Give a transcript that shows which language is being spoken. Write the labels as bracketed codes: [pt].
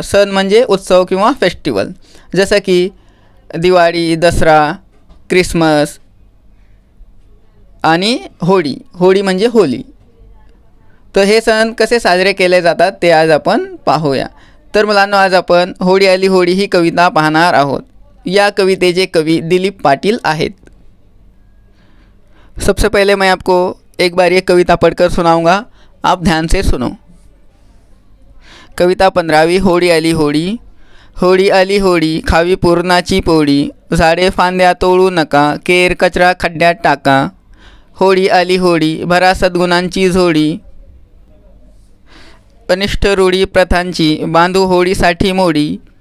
[mr] सण म्हणजे उत्सव किंवा फेस्टिवल, जसं की दिवाळी, दसरा, क्रिसमस आणि होळी. होळी म्हणजे होली. तर हे सण कसे साजरे केले जातात ते आज आपण पाहूया. तर मुलांनो, आज आपण होळी आली होळी ही कविता पाहणार आहोत. या कवितेचे कवी दिलीप पाटील आहेत. [hi] सबसे पहले मैं आपको एक बार ये कविता पढ़कर सुनाऊंगा, आप ध्यान से सुनो. [mr] कविता 15वीं. होळी आली होळी. होळी आली होळी, खावी पुरणाची पोळी. झाडे फांद्या तोडू नका, केर कचरा खड्ड्यात टाका. होळी आली होळी, भरा सद्गुणांची झोळी. अनिष्ट रूढी प्रथांची बांधू होळीसाठी मोडी.